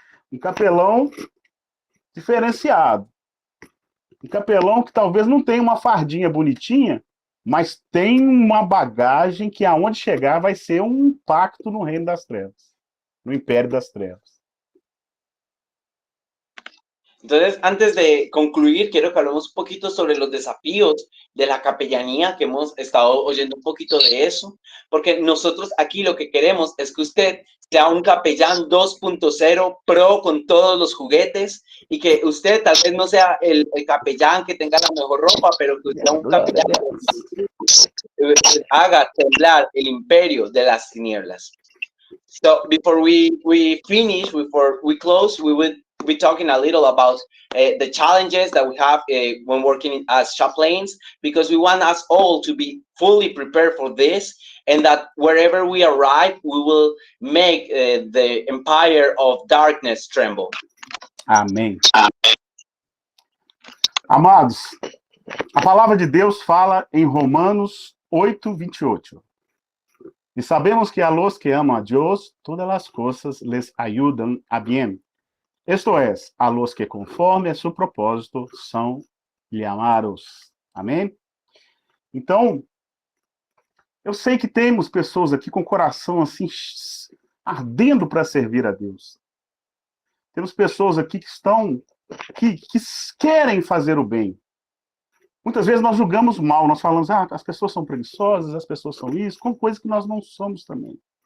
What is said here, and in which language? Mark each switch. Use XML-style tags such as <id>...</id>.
<pt>Um capelão diferenciado. Um capelão que talvez não tenha uma fardinha bonitinha, mas tem uma bagagem que aonde chegar vai ser um impacto no reino das trevas, no império das trevas.</pt> <es>Entonces, antes de concluir, quiero que hablemos un poquito sobre los desafíos de la capellanía, que hemos estado oyendo un poquito de eso, porque nosotros aquí lo que queremos es que usted sea un capellán 2.0 pro con todos los juguetes y que usted tal vez no sea el capellán que tenga la mejor ropa, pero que sea un capellán que haga temblar el imperio de las tinieblas.</es> <en>So before we finish, before we close, we would be talking a little about the challenges that we have when working as chaplains, because we want us all to be fully prepared for this, and that wherever we arrive, we will make the empire of darkness tremble.</en> <pt>Amém. Amados, a palavra de Deus fala em Romanos 8:28.</pt> <es>E sabemos que a los que</es> <pt>amam</pt> <es>a Dios, todas las cosas les ayudan a bien. Esto es, a los que conforme a su propósito</es> <pt>são</pt> <es>llamados.</es> <pt>Amém? Então, eu sei que temos pessoas aqui com o coração assim, ardendo para servir a Deus. Temos pessoas aqui que querem fazer o bem. Muitas vezes nós julgamos mal, nós falamos, as pessoas são preguiçosas, as pessoas são isso, com coisas que nós não somos também.</pt>